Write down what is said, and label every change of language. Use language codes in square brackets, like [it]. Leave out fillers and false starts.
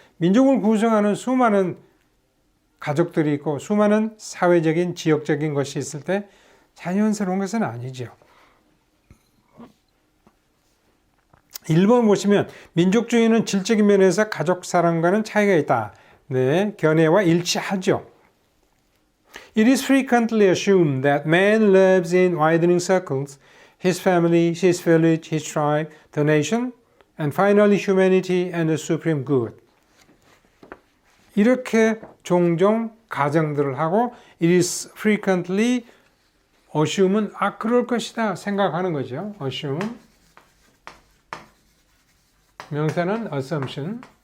[ko] 민족을 구성하는 수많은 가족들이 있고 수많은 사회적인 지역적인 것이 있을 때 자연스러운 것은 아니죠. 1번 보시면 민족주의는 질적인 면에서 가족 사랑과는 차이가 있다. 네, 견해와 일치하죠. [en] It is frequently assumed that man lives in widening circles, his family, his village, his tribe, the nation, and finally humanity and the supreme good. [ko] 이렇게 종종 가정들을 하고 [en] it is frequently assume [ko] 은 그럴 것이다 생각하는 거죠. assume. 명사는 assumption.